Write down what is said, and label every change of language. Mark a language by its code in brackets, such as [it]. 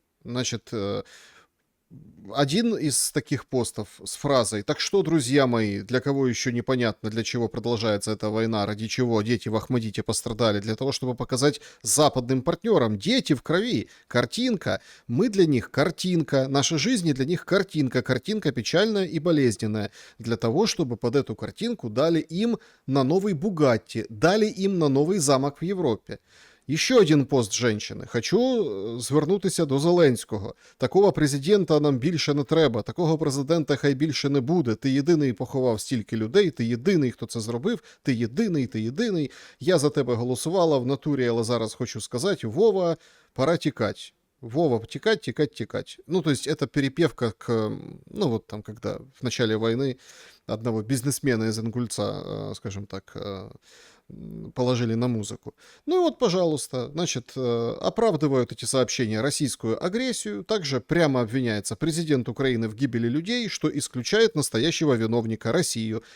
[ru] Значит, один из таких постов с фразой «Так что, друзья мои, для кого еще непонятно, для чего продолжается эта война, ради чего дети в Ахмадите пострадали, для того, чтобы показать западным партнерам, дети в крови, картинка, мы для них картинка, наши жизни для них картинка, картинка печальная и болезненная, для того, чтобы под эту картинку дали им на новый Бугатти, дали им на новый замок в Европе». [uk] Ще один пост женщини. Хочу звернутися до Зеленського. Такого президента нам більше не треба. Такого президента хай більше не буде. Ти єдиний поховав стільки людей, ти єдиний, хто це зробив, ти єдиний, ти єдиний. Я за тебе голосувала в натурі, але зараз хочу сказати, Вова, пора тікать. Вова, текать, текать, текать. [ru] Ну, то есть это перепевка к, ну, вот там, когда в начале войны одного бизнесмена из Ингульца, скажем так, положили на музыку. Ну и вот, пожалуйста, значит, оправдывают эти сообщения российскую агрессию, также прямо обвиняется президент Украины в гибели людей, что исключает настоящего виновника Россию.